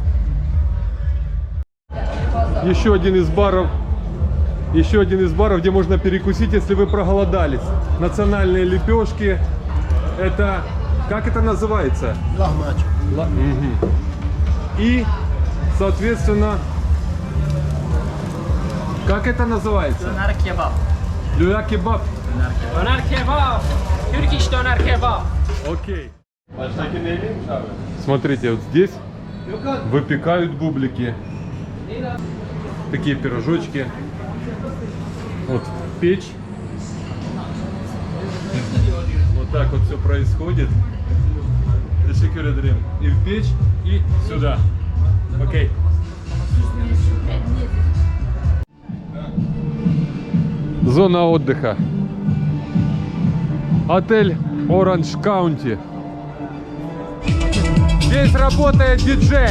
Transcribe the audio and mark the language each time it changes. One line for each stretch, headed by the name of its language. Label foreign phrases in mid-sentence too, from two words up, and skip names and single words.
Russian: Еще один из баров, где можно перекусить, если вы проголодались. Национальные лепешки. Это Как это называется?
Turkish: Lahmacun. Мгм.
Russian: И, соответственно, как это называется?
Turkish: Döner kebap.
Russian: Люля кебаб.
Turkish: Döner kebap. Türk iş döner kebap.
Russian: Окей. Смотрите, вот здесь выпекают бублики. Такие пирожочки. Вот в печь. Вот так вот все происходит.
Turkish: Teşekkür ederim.
Russian: И в печь, и сюда. Окей. Зона отдыха. Отель Orange County. Здесь работает диджей.